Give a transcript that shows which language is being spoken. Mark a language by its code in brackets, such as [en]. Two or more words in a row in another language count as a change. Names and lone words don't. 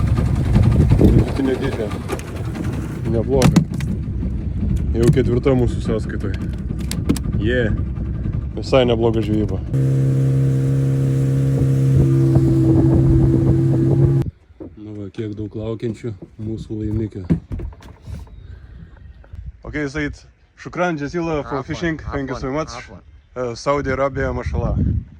[lt] Vidutinė dydžio. Nebloga. Jau ketvirta mūsų sąskaitoj. Visai nebloga žvejyba. Nu va, kiek daug laukiančių mūsų laimikio. [en] Okay, Said, [ar] شكرا جزيلا [en] for fishing. Thank you so much. Saudi Arabia, mashallah.